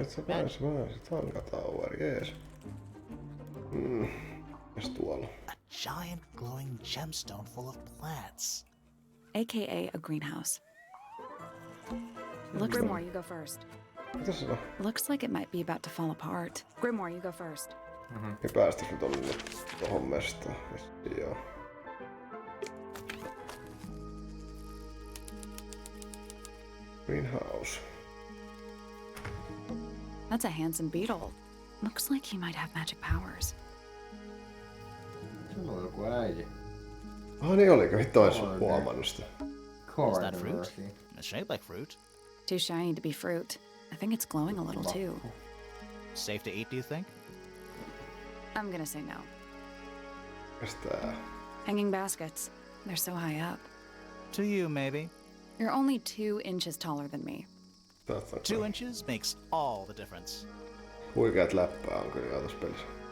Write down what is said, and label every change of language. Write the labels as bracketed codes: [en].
[en] It's a nice Tangled Tower, yes. [fi] Mikäs tuolla? [en] a giant glowing gemstone full of plants. AKA a greenhouse. Grimoire, you go first. [fi] Mitäs se on? [en] Looks like it might be about to fall apart. Grimoire, you go first. [fi] Niin päästäis me tonne tohon mestaan. Joo. [en] Greenhouse. That's a handsome beetle. Looks like he might have magic powers. [fi] Sulla on joku äijä. Niin oliko? Hitto ois huomannut sitä. [en] Is that fruit? It's shaped like fruit. Too shiny to be fruit. I think it's glowing a little too. Safe to eat, do you think? I'm gonna say no. [fi] Mikäs tää? [en] Hanging baskets. They're so high up. To you, maybe. You're only 2 inches taller than me. 2 inches makes all the difference. [fi] Huikeat läppää on kyllä tässä pelissä.